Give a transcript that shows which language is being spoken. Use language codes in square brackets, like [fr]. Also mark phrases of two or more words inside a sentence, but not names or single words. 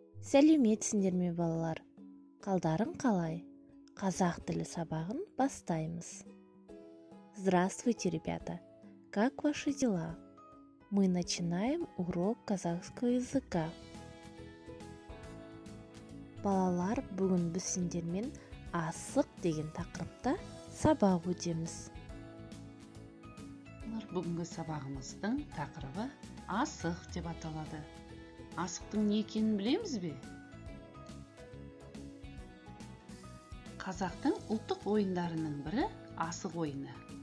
[kk] Сәлеметсіңдер ме балалар? Қалдарың қалай? Қазақ тілі сабағын бастаймыз. [ru] Здравствуйте, ребята! Как ваши дела? Мы начинаем урок казахского языка. [kk] Балалар, бүгін біз сендермен асық деген тақырыпта сабақ өтеміз. Бүгінгі сабағымыздың тақырыбы асық деп аталады. Асықтың не екенін білеміз бе? Қазақтың ұлттық ойындарының бірі асық ойыны.